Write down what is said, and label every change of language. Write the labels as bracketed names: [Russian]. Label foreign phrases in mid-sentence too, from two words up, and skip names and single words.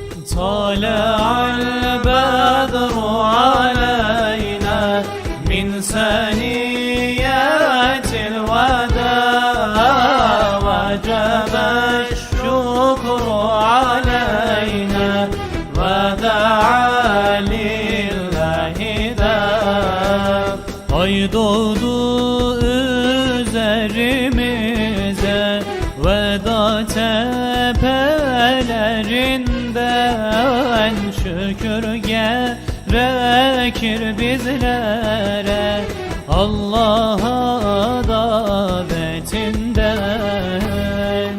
[Arabic] طلع البدر علينا من ثنيات الوداع وجب الشكر علينا ودعا لله دار. [Turkish] Ay doğdu üzerimize veda tepelerinden, şükür gerekir bizlere Allah'a davetinden.